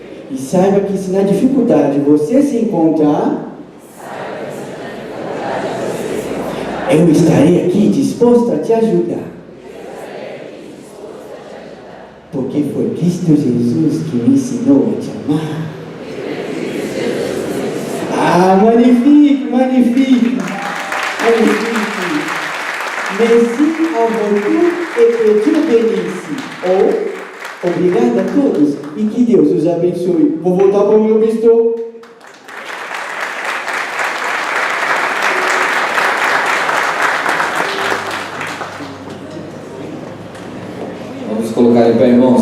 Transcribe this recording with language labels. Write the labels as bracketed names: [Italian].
[Portuguese] E saiba que se na dificuldade você se encontrar, eu estarei aqui disposto a te ajudar. Porque foi Cristo Jesus que me ensinou a te amar. [French] Magnifique, magnifique, magnifique. Merci à vous et que Dieu bénisse. [Portuguese] Obrigado a todos e que Deus os abençoe. Vou voltar para o meu bistrô. Vamos colocar em pé, irmãos.